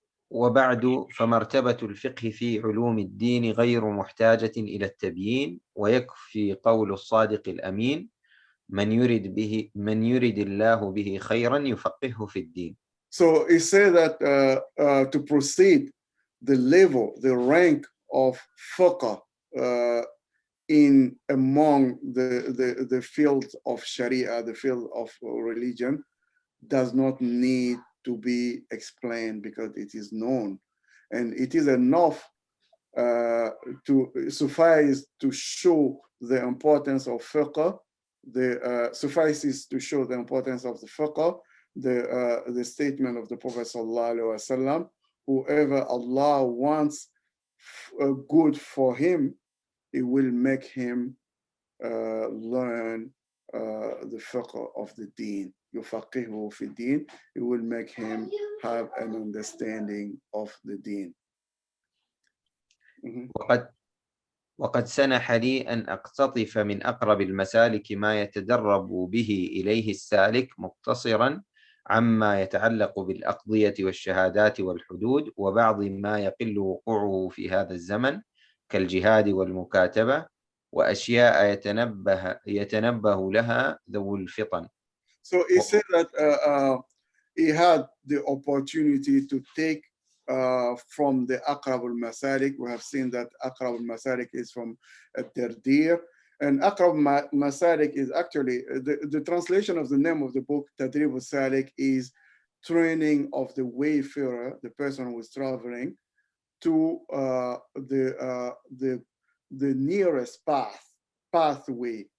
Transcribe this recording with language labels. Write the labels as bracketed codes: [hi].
[ar] وبعد فمرتبة الفقه في علوم الدين غير محتاجة إلى التبيين، ويكفي قول الصادق الأمين من يرد الله به خيرا يفقهه في الدين. [en] So he said that to proceed the level, the rank of fiqh in among the field of Sharia, the field of religion, does not need to be explained because it is known. And it is enough to suffice to show the importance of fiqh, suffices to show the importance of the fiqh, the statement of the Prophet sallallahu alaihi wasallam, whoever Allah wants good for him, it will make him learn the fiqh of the deen. [ar] يفقهه في الدين, [en] it will make him have an understanding of the deen. [ar] وقد سنح لي أن أقتطف من أقرب المسالك ما يتدرب به إليه السالك مقتصرا عما يتعلق بالأقضية والشهادات والحدود وبعض ما يقل وقوعه في هذا الزمن كالجهاد والمكاتبة وأشياء يتنبه لها ذو الفطن. [en] So he said that he had the opportunity to take from the Aqrab al-Masalik. We have seen that Aqrab al-Masalik is from Tadreeb, and Aqrab al-Masalik is actually, the translation of the name of the book, Tadreeb Assalik, is training of the wayfarer, the person who is traveling, to the nearest pathway.